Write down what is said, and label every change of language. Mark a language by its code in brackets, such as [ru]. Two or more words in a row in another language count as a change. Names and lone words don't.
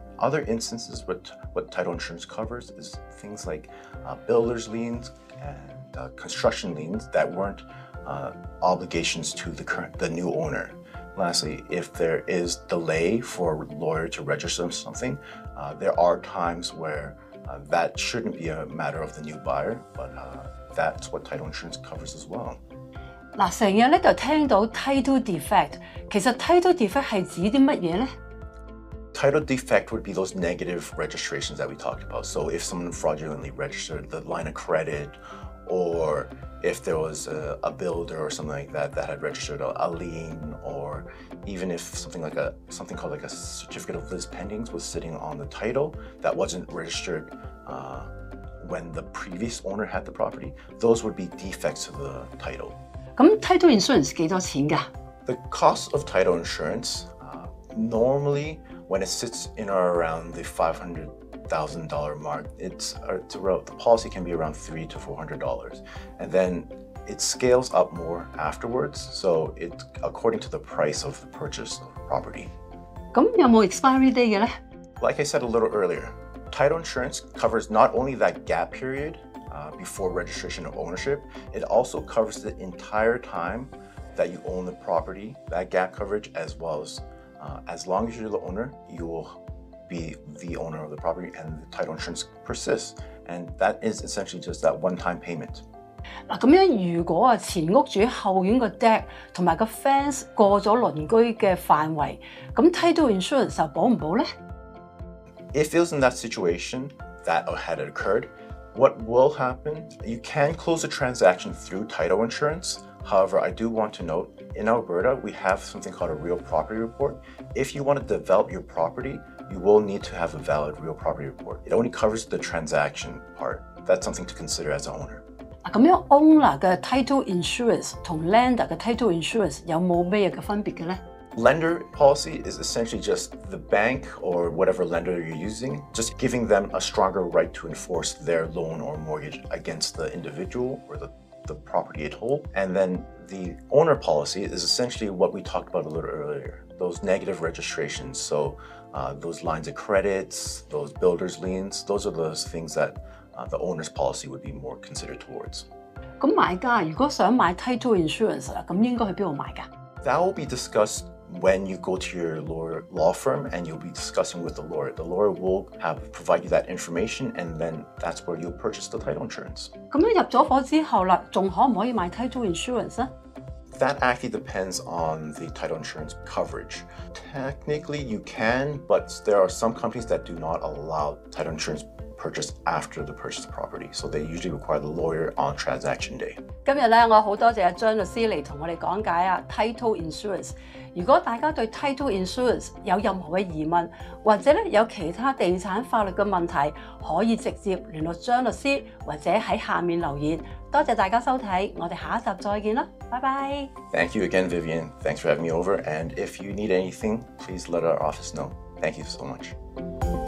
[en] Other instances, what title insurance covers is things like builder's liens and construction liens that weren't obligations to the new owner. Lastly, if there is delay for a lawyer to register something, there are times where that shouldn't be a matter of the new buyer, but that's what title insurance covers as well. [yue] 嗱，成日咧就聽到 [en] Title Defect， [yue] 其實 [en] Title Defect [yue] 係指啲乜嘢咧？ [en] Title defect would be those negative registrations that we talked about. So if someone fraudulently registered the line of credit, or if there was a builder or something like that that had registered a lien, or even if something called like a certificate of lis pendens was sitting on the title that wasn't registered when the previous owner had the property, those would be defects to the title. [yue] 咁 [en] Title Insurance [yue] 幾多錢㗎？ [en] The cost of title insurance, normally when it sits in or around the $500,000 mark, the policy can be around $300 to $400, and then it scales up more afterwards. So it's according to the price of the purchase of the property. [yue] 咁有冇 [en] expiry day [yue] 嘅咧？ [en] Like I said a little earlier, title insurance covers not only that gap period before registration of ownership, it also covers the entire time that you own the property, that gap coverage, as long as you're the owner, you will be the owner of the property and the title insurance persists. And that is essentially just that one-time payment. [yue] 嗱，咁樣如果前屋主後院個 deck 同埋個 fence 過咗鄰居嘅範圍，咁 [en] Title Insurance [yue] 就保唔保咧？ [en] If it was in that situation that had occurred, what will happen, you can close the transaction through title insurance. However, I do want to note, in Alberta, we have something called a real property report. If you want to develop your property, you will need to have a valid real property report. It only covers the transaction part. That's something to consider as an owner. [yue] 咁樣 owner 嘅 [en] Title Insurance [yue] 同 lender 嘅 [en] Title Insurance [yue] 有冇咩嘅分別嘅咧？ [en] Lender policy is essentially just the bank or whatever lender you're using, just giving them a stronger right to enforce their loan or mortgage against the individual or the property at whole. And then the owner policy is essentially what we talked about a little earlier, those negative registrations. So those lines of credits, those builder's liens, those are those things that the owner's policy would be more considered towards. [yue] 咁買家如果想買 [en] Title Insurance [yue] 啦，咁應該去邊度買㗎？ [en] That will be discussed when you go to your law firm and you'll be discussing with the lawyer. The lawyer will provide you that information, and then that's where you'll purchase the title insurance. [yue] 咁樣入咗伙之後啦，仲可唔可以買 [en] Title Insurance [yue] 咧？ [en] That actually depends on the title insurance coverage. Technically, you can, but there are some companies that do not allow title insurance purchase after the purchase property. So they usually require the lawyer on transaction day. [yue] 今日咧，我好多謝張律師嚟同我哋講解啊 [en] Title Insurance。 [yue] 如果大家對 [en] Title Insurance [yue] 有任何嘅疑問，或者咧有其他地產法律嘅問題，可以直接聯絡張律師，或者喺下面留言。多謝大家收睇，我哋下一集再見啦，拜拜。 [en] Thank you again, Vivian. Thanks for having me over. And if you need anything, please let our office know. Thank you so much.